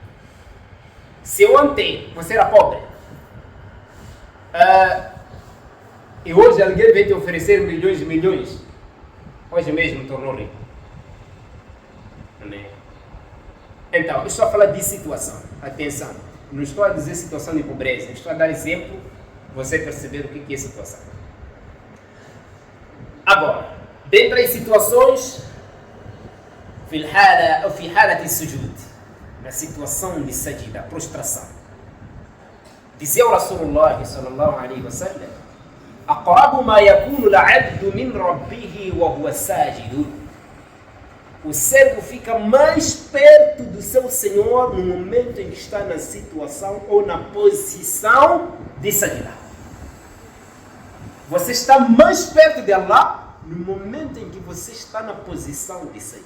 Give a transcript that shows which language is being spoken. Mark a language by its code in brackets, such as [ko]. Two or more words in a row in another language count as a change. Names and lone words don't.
[pt] Se ontem você era pobre, e hoje alguém vem te oferecer milhões e milhões, hoje mesmo tornou rico. Então, eu estou a falar de situação. Atenção, não estou a dizer situação de pobreza, estou a dar exemplo para você perceber o que é situação. Agora, dentre as situações, [ar] في حالة السجود, [pt] na situação de sajida, prostração. Dizia o [ar] رسول الله صلى الله عليه وسلم: أقرب ما يكون العبد من ربه وهو ساجد. [pt] O servo fica mais perto do seu Senhor no momento em que está na situação ou na posição de sajida. Você está mais perto de Allah no momento em que você está na posição de sajida.